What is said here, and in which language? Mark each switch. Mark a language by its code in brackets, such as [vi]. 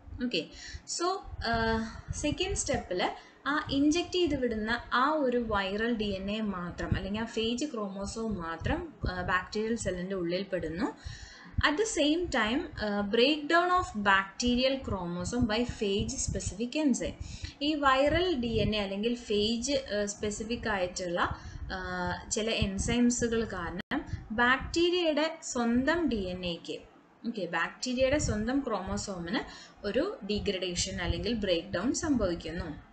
[ml] Okay, so second സ്റ്റെപ്പിൽ ആ inject ചെയ്ത് വിടുന്ന ആ ഒരു വൈറൽ DNA മാത്രം അല്ലെങ്കിൽ ആ ഫേജ് ക്രോമോസോം മാത്രം ബാക്ടീരിയൽ സെല്ലിൻ്റെ ഉള്ളിൽ പെടുന്നു. [en] At the same time, breakdown of bacterial chromosome by phage specific enzyme. [ml] ഈ വൈറൽ DNA അല്ലെങ്കിൽ ഫേജ് സ്പെസിഫിക് ആയിട്ടുള്ള ചില എൻസൈംസുകൾ കാരണം ബാക്ടീരിയയുടെ സ്വന്തം DNA-ക്ക്, ഓക്കെ, ബാക്ടീരിയയുടെ സ്വന്തം ക്രോമോസോമിന് ഒരു ഡീഗ്രഡേഷൻ അല്ലെങ്കിൽ ബ്രേക്ക് ഡൗൺ സംഭവിക്കുന്നു.